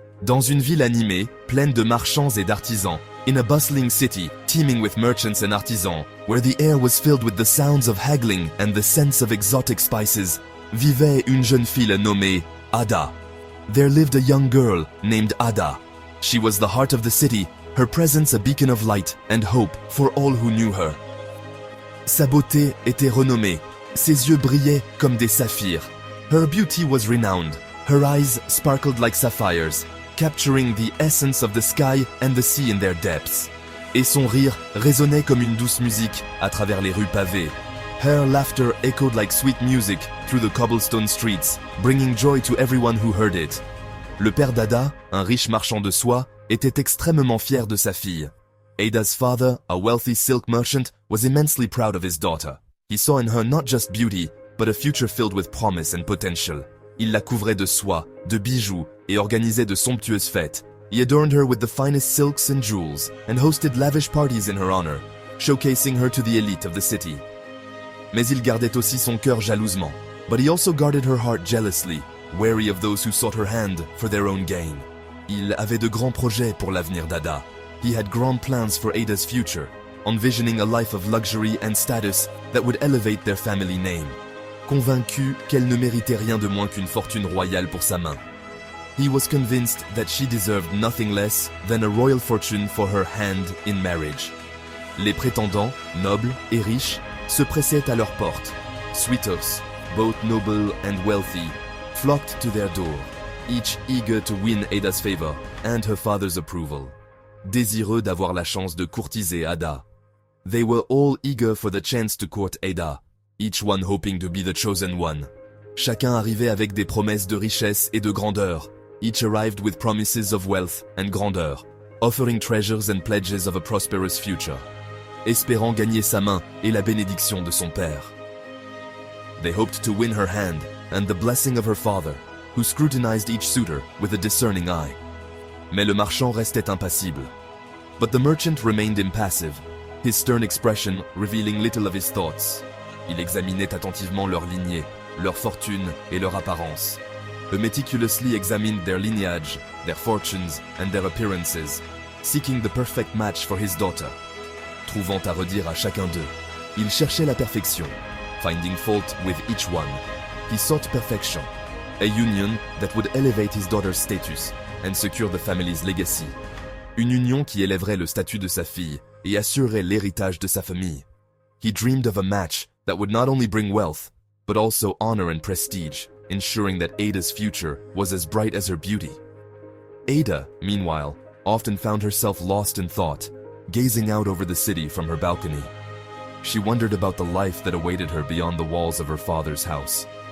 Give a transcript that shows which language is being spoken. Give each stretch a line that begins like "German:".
French: Dans une ville animée, pleine de marchands et d'artisans,
English: in a bustling city, teeming with merchants and artisans, where the air was filled with the sounds of haggling and the scents of exotic spices,
French: vivait une jeune fille nommée Ada.
English: There lived a young girl named Ada. She was the heart of the city, her presence a beacon of light and hope for all who knew her.
French: Sa beauté était renommée, ses yeux brillaient comme des saphirs.
English: Her beauty was renowned, her eyes sparkled like sapphires, capturing the essence of the sky and the sea in their depths.
French: Et son rire résonnait comme une douce musique à travers les rues pavées.
English: Her laughter echoed like sweet music through the cobblestone streets, bringing joy to everyone who heard it.
French: Le père d'Ada, un riche marchand de soie, était extrêmement fier de sa fille.
English: Ada's father, a wealthy silk merchant, was immensely proud of his daughter. He saw in her not just beauty, but a future filled with promise and potential.
French: Il la couvrait de soie, de bijoux, et organisait de somptueuses fêtes.
English: He adorned her with the finest silks and jewels, and hosted lavish parties in her honor, showcasing her to the elite of the city.
French: Mais il gardait aussi son cœur jalousement.
English: But he also guarded her heart jealously, wary of those who sought her hand for their own gain.
French: Il avait de grands projets pour l'avenir d'Ada.
English: He had grand plans for Ada's future, envisioning a life of luxury and status that would elevate their family name.
French: Convaincu qu'elle ne méritait rien de moins qu'une fortune royale pour sa main.
English: He was convinced that she deserved nothing less than a royal fortune for her hand in marriage.
French: Les prétendants, nobles et riches, se pressaient à leur porte.
English: Suitors, both noble and wealthy, flocked to their door, each eager to win Ada's favor and her father's approval.
French: Désireux d'avoir la chance de courtiser Ada.
English: They were all eager for the chance to court Ada, each one hoping to be the chosen one.
French: Chacun arrivait avec des promesses de richesse et de grandeur.
English: Each arrived with promises of wealth and grandeur, offering treasures and pledges of a prosperous future,
French: espérant gagner sa main et la bénédiction de son père.
English: They hoped to win her hand and the blessing of her father, who scrutinized each suitor with a discerning eye.
French: Mais le marchand restait impassible.
English: But the merchant remained impassive, his stern expression revealing little of his thoughts.
French: Il examinait attentivement leur lignée, leur fortune et leur apparence.
English: He meticulously examined their lineage, their fortunes and their appearances, seeking the perfect match for his daughter.
French: Trouvant à redire à chacun d'eux, il cherchait la perfection,
English: finding fault with each one. He sought perfection, a union that would elevate his daughter's status and secure the family's legacy.
French: Une union qui élèverait le statut de sa fille et assurerait l'héritage de sa famille.
English: He dreamed of a match that would not only bring wealth, but also honor and prestige, ensuring that Ada's future was as bright as her beauty. Ada, meanwhile, often found herself lost in thought, gazing out over the city from her balcony. She wondered about the life that awaited her beyond the walls of her father's house.